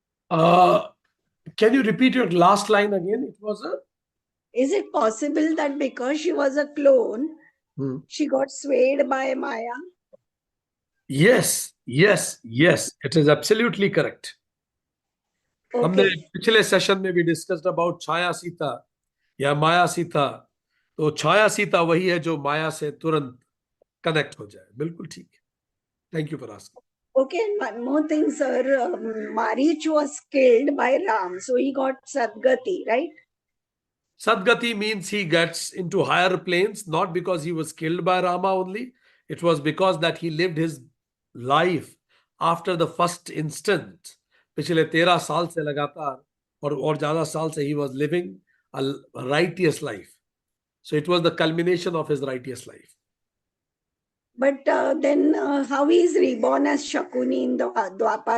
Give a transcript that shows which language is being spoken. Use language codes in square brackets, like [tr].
[en] Can you repeat your last line again? It was a. Is it possible that because she was a clone, she got swayed by Maya? Yes, yes, yes. It is absolutely correct. [hi] हमने [en] Okay. [hi] पिछले session में भी discussed about छाया सीता या माया सीता। तो छाया सीता वही है जो माया से तुरंत कनेक्ट हो जाए। बिल्कुल ठीक है। [en] Thank you for asking. Okay, and one more thing, sir. Marich was killed by Ram, so he got Sadgati, right? Sadgati means he gets into higher planes, not because he was killed by Rama only. It was because that he lived his life after the first instant. [hi] पिछले 13 साल से लगातार और ज्यादा साल से [en] he was living a righteous life. So it was the culmination of his righteous life. But then how he is reborn as Shakuni in the Dwapar